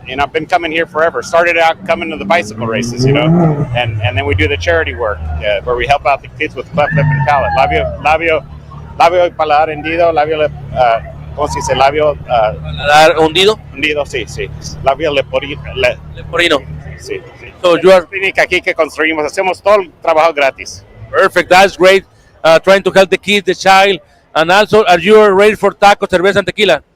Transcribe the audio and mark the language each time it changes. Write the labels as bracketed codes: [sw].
[en] You know, I've been coming here forever. Started out coming to the bicycle races, you know, and then we do the charity work where we help out the kids with cleft lip and palate. [es] Labio y paladar hendido, ¿cómo se dice? Labio hundido. Hundido, sí. Labio leporino. Sí. [en] So you are [es] clínica aquí que construimos, hacemos todo el trabajo gratis. [en] perfect. That's great. Trying to help the kids, the child, and also are you ready for tacos, cerveza, and tequila?